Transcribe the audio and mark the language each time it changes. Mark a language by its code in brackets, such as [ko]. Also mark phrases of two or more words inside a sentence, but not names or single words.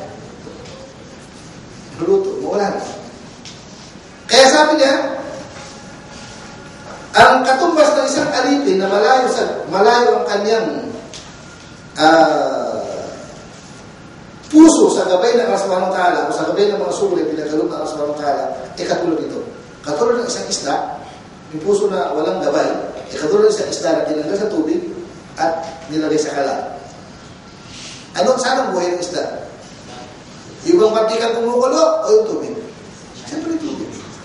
[tl] Luluto, mawala na. Kaya sabi niya, ang katumbas ng isang alipin na malayo ang kanyang puso sa gabay ng Allah [ar] سبحانه وتعالى [tl] o sa gabay ng mga sugo na pinagalob ng Allah [ar] سبحانه وتعالى, [tl] katulad ito. Katulad ng isang isda, yung puso na walang gabay, katulad ng isang isda na tinanggal sa tubig at nilagay sa kalat. Saan ang buhay ng isda? Yung bang partikan kumukulo o yung tubig? Siyempre yung tubig.